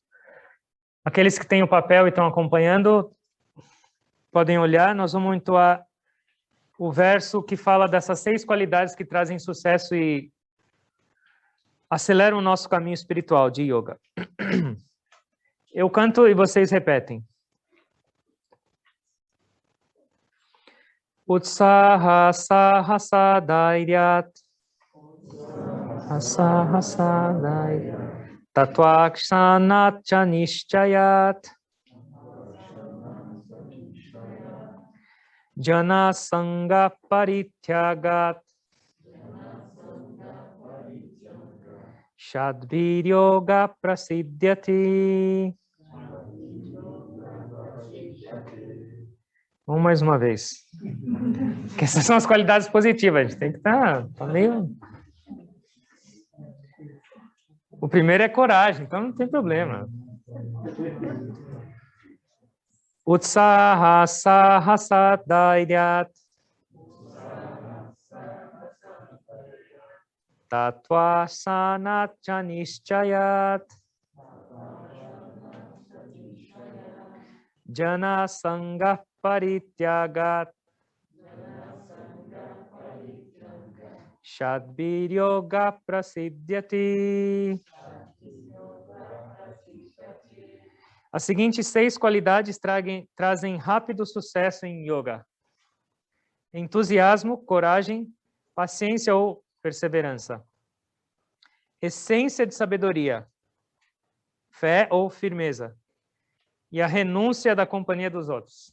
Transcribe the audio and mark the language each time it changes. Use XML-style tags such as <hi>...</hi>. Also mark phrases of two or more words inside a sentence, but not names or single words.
<pt>Aqueles que têm o papel e estão acompanhando, podem olhar. Nós vamos entoar o verso que fala dessas 6 qualidades que trazem sucesso e aceleram o nosso caminho espiritual de yoga. Eu canto e vocês repetem.</pt> <sa>Utsaha sahasa dhairyat sahasa dhairyat tatvakshanat cha nishchayat jana sangha parityagat shadviryoga prasidyati.</sa> <pt>Vamos mais uma vez. Porque essas são as qualidades positivas. A gente tem que estar meio... O primeiro é coragem, então não tem problema.</pt> <sa>Utsaha sahasa dhairyat tatvasana cha nishchayat jana sangha parityagat shadviryoga prasidyati.</sa> <pt>As seguintes 6 qualidades trazem rápido sucesso em yoga: entusiasmo, coragem, paciência ou perseverança, essência de sabedoria, fé ou firmeza, e a renúncia da companhia dos outros.</pt>